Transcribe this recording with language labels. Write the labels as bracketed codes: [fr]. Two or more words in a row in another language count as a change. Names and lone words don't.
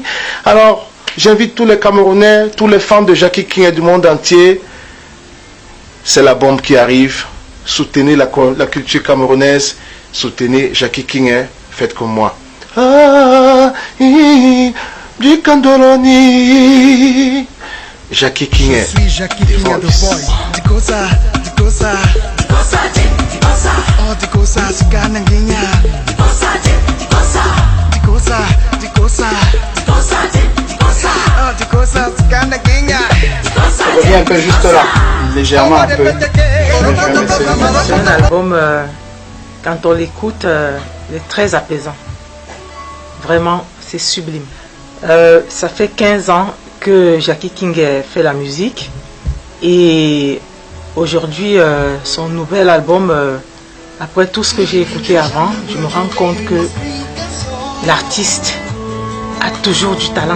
[fr] Alors, j'invite tous les Camerounais, tous les fans de Jackie Kingé du monde entier. C'est la bombe qui arrive. Soutenez la culture camerounaise. Soutenez Jackie Kingé. faites comme moi. Ah, du Candoloni. Jackie King. Je suis Jackie King [en] the boy. [dua] Dikosa, dikosa, dikosa, dikosa. Oh dikosa, sukananginya. Dikosa, dikosa, dikosa, dikosa, dikosa, dikosa. Oh dikosa, sukananginya. [fr] Ça revient un peu juste là, légèrement un peu. C'est un album, quand on l'écoute, il est très apaisant. Vraiment, c'est sublime. Ça fait 15 ans que Jackie King fait la musique et aujourd'hui son nouvel album, après tout ce que j'ai écouté avant, je me rends compte que l'artiste a toujours du talent.